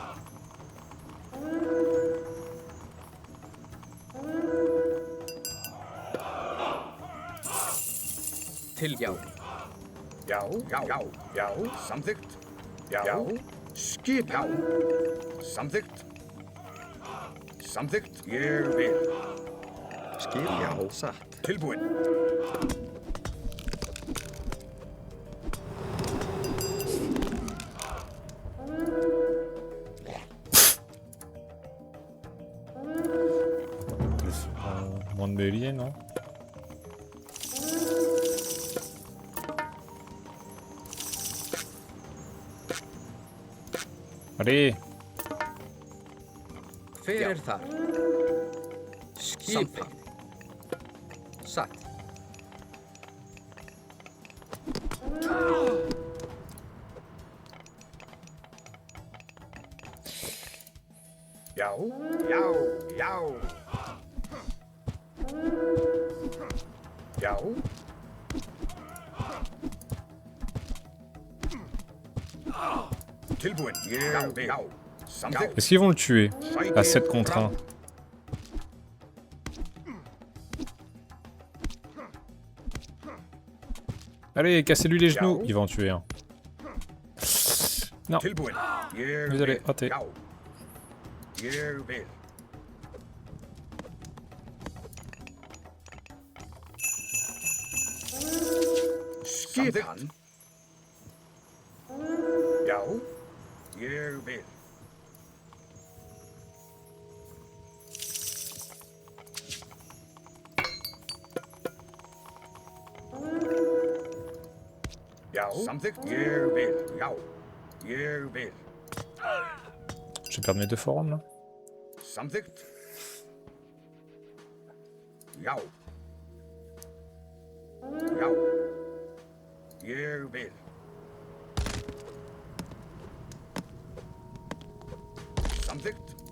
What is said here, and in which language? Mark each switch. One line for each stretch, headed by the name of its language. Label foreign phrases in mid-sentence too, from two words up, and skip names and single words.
Icelandic: Til já. Já. Já. Já. Já. Samþykkt. Já. Skipan. Samþykkt. Samþykkt. Ég vil. Skipan. Satt. Tilbúin.
French: Moins de bélier, non? Allez!
Icelandic: Hver er þar? Skipan. Satt. Já. Já. Já. Já. Tilbúin. Ég vil. Samþykkt.
French: Est-ce qu'ils vont le tuer? À 7 contre 1. Allez, cassez-lui les genoux! Ils vont en tuer un. Non.
Icelandic: Tilbúin. Ég
French: Désolé,
Icelandic: vil.
French: raté.
Icelandic: Já. Ég vil. Skipan. Já, ég vil. Já, samþykkt. Ég vil. Já, ég vil.
French: Je vais perdre mes 2 forums là.
Icelandic: Samþykkt. Já. Já. Ég vil. Samþykkt.